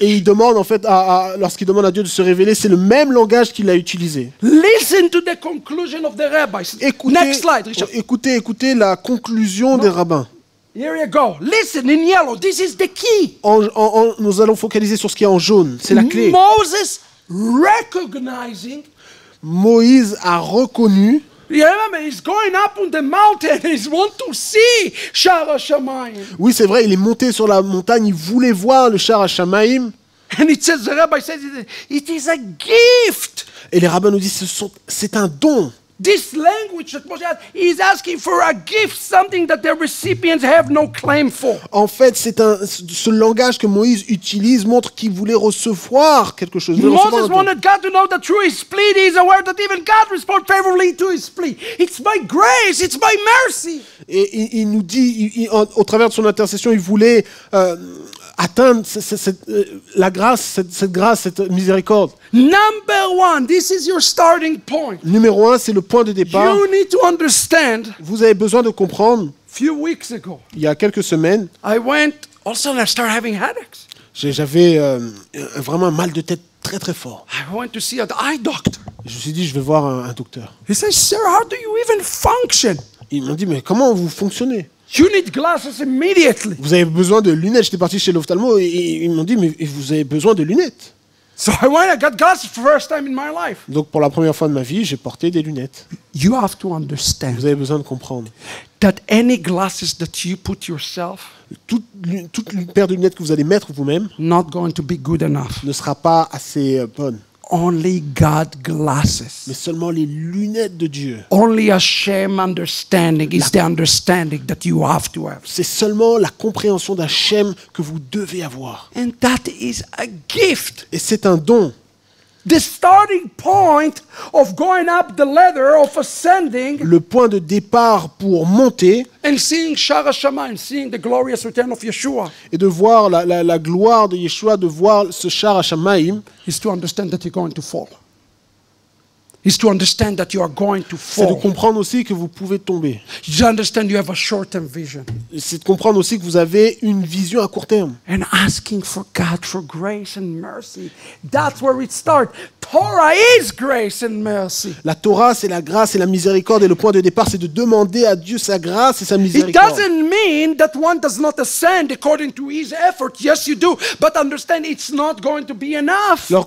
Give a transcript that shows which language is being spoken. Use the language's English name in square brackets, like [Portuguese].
[French] Et il demande en fait, lorsqu'il demande à Dieu de se révéler, c'est le même langage qu'il a utilisé. [English] Listen to the conclusion of the rabbis. Next slide, Richard. [French] Écoutez la conclusion des rabbins. [English] Here you go. Listen in yellow. This is the key. [French] Nous allons focaliser sur ce qui est en jaune. C'est la clé. [English] Moses recognizing. [French] Moïse a reconnu. [English] You remember, he's going up on the mountain. He wants to see Shara Shamayim. [French] Oui, c'est vrai, il est monté sur la montagne. Il voulait voir le Shara Shamayim. [English] And it says, the rabbi says, it is a gift. [French] Et les rabbins nous disent, c'est un don. [English] This language that Moshe has, he is asking for a gift, something that the recipients have no claim for. [French] En fait, ce langage que Moïse utilise montre qu'il voulait recevoir quelque chose. [English] Moses wanted God to know that through his plea, he is aware that even God responds favorably to his plea. It's by grace, it's by mercy. [French] Et il nous dit, au travers de son intercession, il voulait atteindre la grâce, cette miséricorde. [English] Number one, this is your starting point. [French] Numéro 1, c'est le point de départ. [English] You need to understand. [French] Vous avez besoin de comprendre. [English] Few weeks ago, [French] il y a quelques semaines, [English] I went. All of a sudden, I started having headaches. [French] J'avais vraiment un mal de tête très très fort. [English] I went to see an eye doctor. [French] Je me suis dit, je vais voir un docteur. [English] He says, "Sir, how do you even function?" [French] Ils m'ont dit, mais comment vous fonctionnez? [English] You need glasses immediately. [French] Vous avez besoin de lunettes. J'étais parti chez l'ophtalmo et ils m'ont dit, mais vous avez besoin de lunettes. [English] So I went, I got glasses for the first time in my life. [French] Donc pour la première fois de ma vie, j'ai porté des lunettes. [English] You have to understand. [French] Vous avez besoin de comprendre. [English] That any glasses that you put yourself, [French] toute paire de lunettes que vous allez mettre vous-même, [English] not going to be good enough. [French] Ne sera pas assez bonne. [English] Only God glasses. [French] Mais seulement les lunettes de Dieu. [English] Only Hashem understanding is the understanding that you have to have. [French] C'est seulement la compréhension d'Hachem que vous devez avoir. [English] And that is a gift. [French] Et c'est un don. [English] The starting point of going up the ladder, of ascending, [French] le point de départ pour monter, [English] and seeing Shara Shamayim, seeing the glorious return of Yeshua, [French] et de voir la gloire de Yeshua, de voir ce Shara Shamayim, [English] is to understand that you're going to fall. Is to understand that you are going to [French] c'est de [English] fall. [French] comprendre aussi que vous pouvez tomber. [English] You understand you have a short-term vision. [French] C'est de comprendre aussi que vous avez une vision à court terme. [English] And asking for God for grace and mercy. That's where it starts. Torah is grace and mercy. [French] La Torah, c'est la grâce et la miséricorde, et le point de départ, c'est de demander à Dieu sa grâce et sa [English] It [French] miséricorde. [English] doesn't mean that one does not ascend according to his effort. Yes, you do. But understand it's not going to be enough.